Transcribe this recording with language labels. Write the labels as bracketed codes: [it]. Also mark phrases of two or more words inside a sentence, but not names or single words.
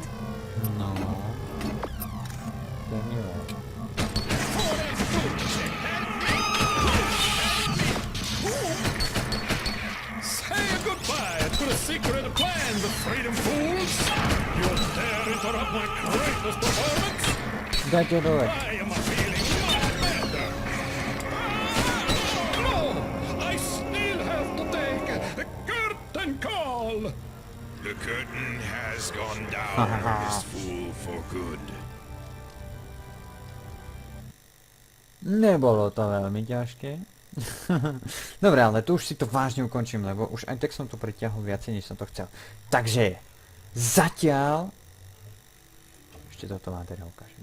[sk] No. To nie ma. [en] Say goodbye to the secret plan, the freedom fools! You dare interrupt my greatest performance? [sk] Dajte dole. [en] I am feeling much better. No! I still have to take a curtain call! The curtain has gone down on this fool for good. [sk] Nebolo to veľmi ťažké. Dobre, ale tu už si to vážne ukončím, lebo už aj tak som to pritiahol viacej, než som to chcel. Takže, zatiaľ... Ešte toto vám teda ukážem.